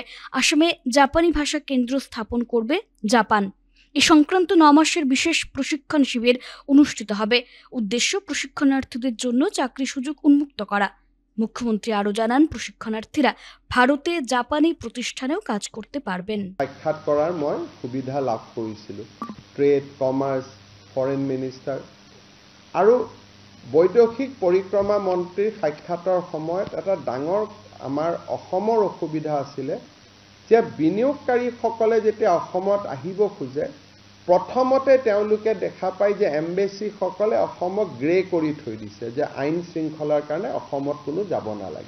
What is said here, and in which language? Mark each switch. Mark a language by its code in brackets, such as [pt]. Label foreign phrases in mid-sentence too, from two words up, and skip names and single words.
[bn] আসামে জাপানি ভাষা কেন্দ্র স্থাপন করবে জাপান। এ সংক্রান্ত 9 মাসের বিশেষ প্রশিক্ষণ শিবির অনুষ্ঠিত হবে। উদ্দেশ্য, প্রশিক্ষণার্থীদের জন্য চাকরি সুযোগ উন্মুক্ত করা। মুখ্যমন্ত্রী আরও জানান, প্রশিক্ষণার্থীরা ভারতে জাপানি প্রতিষ্ঠানেও কাজ করতে পারবেন। [as] সাক্ষাৎ করার মই সুবিধা লাভ কৰিছিলোঁ। [en] Trade, Commerce, Foreign Minister [as] আৰু বৈদেশিক পৰিক্ৰমা মন্ত্ৰীৰ সাক্ষাতৰ সময়ত এটা ডাঙৰ আমাৰ অসমৰ অসুবিধা আছিলে যে বিনিয়োগকাৰীসকলে যেতিয়া অসমত আহিব খোজে, প্ৰথমতে তেওঁলোকে দেখা পায় যে এম্বেচিসকলে অসমক গ্ৰে কৰি থৈ দিছে, যে আইন শৃংখলাৰ কাৰণে অসমত কোনো যাব নালাগে।